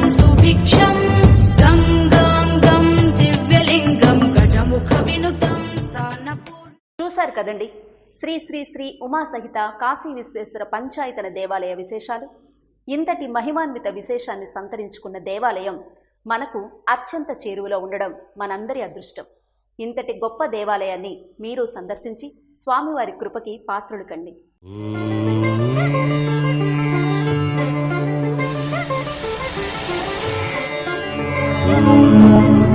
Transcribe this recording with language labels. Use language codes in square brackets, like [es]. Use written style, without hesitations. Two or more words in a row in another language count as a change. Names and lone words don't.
[sa] सुभिक्षम् गङ्गाङ्गम् दिव्यलिङ्गम् गजमुख विनुतम् सानपूर्। [te] చూశారు కదండి, శ్రీ శ్రీ శ్రీ ఉమా సహిత కాశీ విశ్వేశ్వర పంచాయతన దేవాలయ విశేషాలు. ఇంతటి మహిమాన్విత విశేషాన్ని సంతరించుకున్న దేవాలయం మనకు అత్యంత చేరువలో ఉండడం మనందరి అదృష్టం. ఇంతటి గొప్ప దేవాలయాన్ని మీరు సందర్శించి స్వామివారి కృపకి పాత్రులు కండి. [en] Thank you.